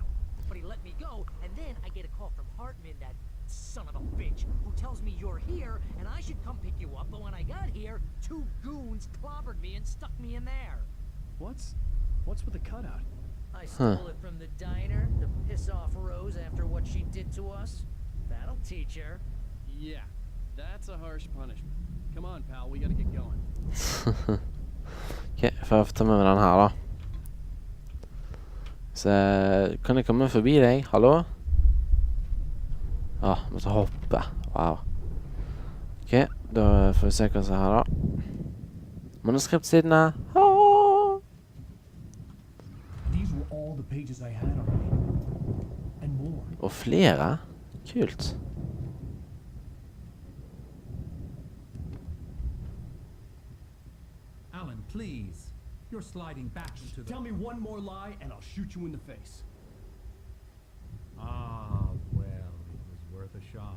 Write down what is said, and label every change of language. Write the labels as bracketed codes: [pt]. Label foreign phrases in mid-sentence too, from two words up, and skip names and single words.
[en] But he let me go, and then I get a call from Hartman, that son of a bitch, who tells me you're here, and I should come pick you up, but when I got here, 2 goons clobbered me and stuck me in there. What's with the cutout? I stole it from the diner to piss off Rose after what she did to us. That'll teach her. Yeah, that's a harsh punishment. Come on, pal, we gotta get going. [no] Ok, får jeg ta med meg den her da. Så kan jeg komme forbi deg? Hallo? Måtte hoppe. Wow. Ok, da får vi se hva som er her da. Manuskriptsidene. [en] These were all the pages I had already. And more. [no] Og flere? Kult. [en] Alan, please. You're sliding back into the... Tell me one more lie and I'll shoot you in the face. Ah, well, it was worth a shot.